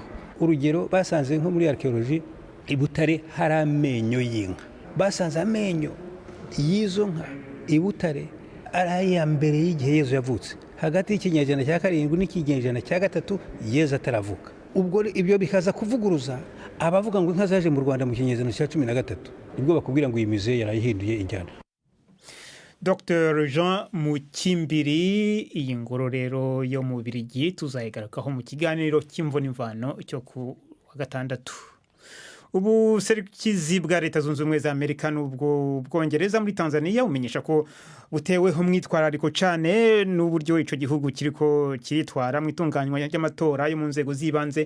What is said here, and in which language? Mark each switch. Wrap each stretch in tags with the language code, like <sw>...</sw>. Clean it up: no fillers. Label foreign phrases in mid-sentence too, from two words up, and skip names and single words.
<rw>Urugero basanze nko muri archaeology i Butare hari amenyo y'inka, basanze amenyo y'izo nka i Butare ari aya mbere y'igihe Yezu yavutse, hagati y'ikinyejana cya 7 n'ikinyejana cya 3 Yezu ataravuka. Ubwo ibyo bikaza kuvuguruza abavuga ngo inka zaje mu Rwanda mu kinyejana cya 13, nibwo bakubwira ngo iyi musée yarayihinduye injyana. Dr Jean Mukimbiri, iyi ngororero yo mu Bubiligi tuzayigarukaho mu kiganiro cy'imvo n'imvano cyo ku wa gatandatu.</rw> <rn>Ubuserukizi bwa Leta Zunze Ubumwe za Amerika n'ubwo Bwongereza muri Tanzania umenyesha ko buteweho mwitwarariko cyane n'uburyo ico gihugu kiriko kiritwara mu itunganywa y'amatora yo mu nzego z'ibanze.</rn>